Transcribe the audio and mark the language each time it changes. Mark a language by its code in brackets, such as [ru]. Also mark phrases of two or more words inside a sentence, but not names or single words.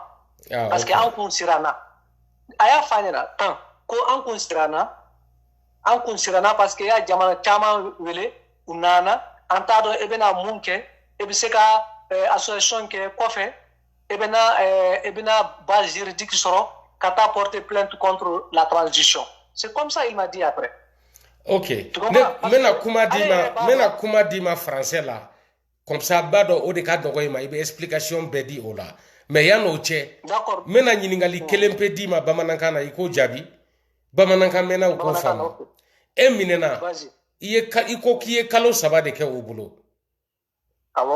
[fr] Parce que [bm] an kun siranna. A y'a f'a ɲɛna tan ko an kun siranna [fr] parce que [bm] y'a jamana caman wele u nana an t'a dɔn e bɛna mun kɛ e bɛ se ka association kɛ kɔfɛ e bɛna [fr] base juridique [bm] sɔrɔ ka taa [fr] porter plainte contre la transition. C'est comme ça il m'a dit après. [bm] Ok. Mena kuma di ma français la. [fr] Comme ça [bm] ba dɔn o de ka dɔgɔ i ma i bɛ explication bɛɛ di o la. Mais yan'o cɛ. [fr] D'accord. [bm] Mena ɲininkali kelen pe di ma bamanankan na i k'o jaabi. Bamanankan mɛnnaw k'o faamu. E minɛna. I ko k'i ye kalo 3 de kɛ o bolo. Awɔ.